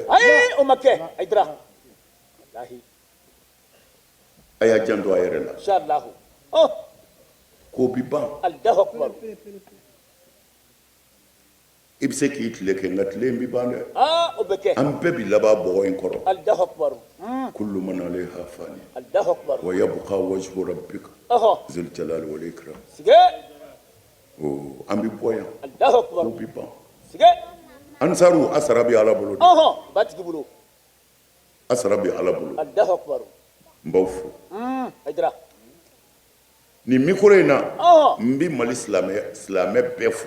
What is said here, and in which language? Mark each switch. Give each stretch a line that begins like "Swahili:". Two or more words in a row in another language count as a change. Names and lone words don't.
Bambara: Ay, o ma kɛ. Aydra. Wallahi. a y'a janto a yɛrɛ la
Arabic: إن شاء الله.
Bambara: k'o bi ban
Arabic: الله أكبر.
Bambara: i bɛ se k'i tile kɛ nka tile in bi ban dɛ O bɛ kɛ. an bɛɛ bi laban bɔgɔ in kɔrɔ
Arabic: الله أكبر. كل من عليها فان الله أكبر. ويبقى وجه ربك ذو الجلال والإكرام
Bambara: Siga. an bi bɔ yan
Arabic: الله أكبر.
Bambara: k'o bi ban Siga. ansaru a sara bi ala bolo de Batigi bolo. a sara bi ala bolo
Arabic: الله أكبر.
Bambara: n b'aw fo Aydra. nin mikoro in na n bi mali silamɛ bɛɛ fo